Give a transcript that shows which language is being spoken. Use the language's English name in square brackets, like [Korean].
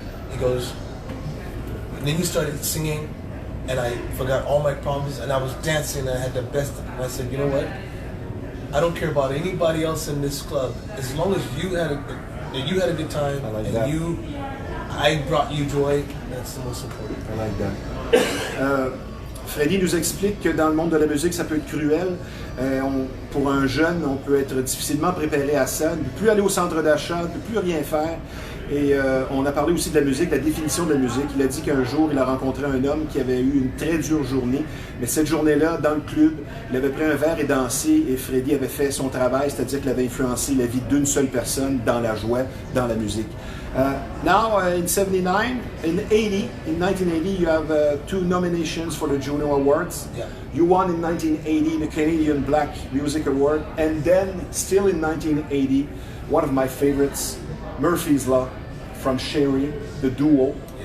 [English] He goes, and then you started singing and I forgot all my problems and I was dancing and I had the best. And I said, you know what? I don't care about anybody else in this club. As long as you had a good time I like and that. I brought you joy, that's the most important. I like that. [French] Freddie nous explique que dans le monde de la musique, ça peut être cruel. Pour un jeune, on peut être difficilement préparé à ça, ne peut plus aller au centre d'achat, ne peut plus rien faire. Et on a parlé aussi de la musique, la définition de la musique. Il a dit qu'un jour, il a rencontré un homme qui avait eu une très dure journée. Mais cette journée-là, dans le club, il avait pris un verre et dansé. Et Freddie avait fait son travail, c'est-à-dire qu'il avait influencé la vie d'une seule personne dans la joie, dans la musique. [English] Now, in 79, in 1980, you have 2 nominations for the Juno Awards. Yeah. You won in 1980 the Canadian Black Music Award, and then still in 1980, one of my favorites, Murphy's Law from Sherry, the duo.